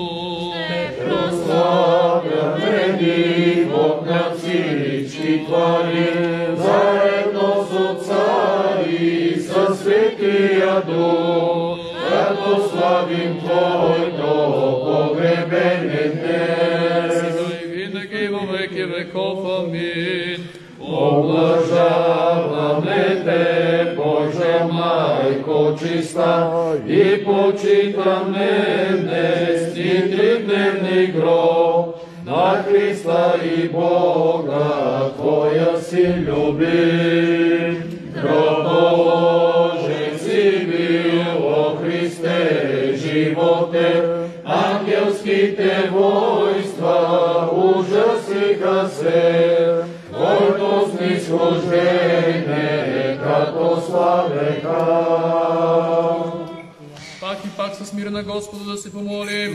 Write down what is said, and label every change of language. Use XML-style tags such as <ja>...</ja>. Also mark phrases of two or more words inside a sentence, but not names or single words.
<bg>Прославяме Ти, Бог на всички твари, заедно с Отца и със Светия Дух, като славим Твоето погребение днес. Сега и винаги</bg> <cu>во веки веков.</cu> <bg>Амин. Облажаваме Те, Божа Майко чиста, и почитаме днес и тридневни гроб на Христа и Бога Твоя си любим. Гроб Божен си бил, о Христе, животе, ангелските войства ужасиха се, Твоето снизхождение, като славеха. Пак и пак с мир на Господа да се помолим.</bg>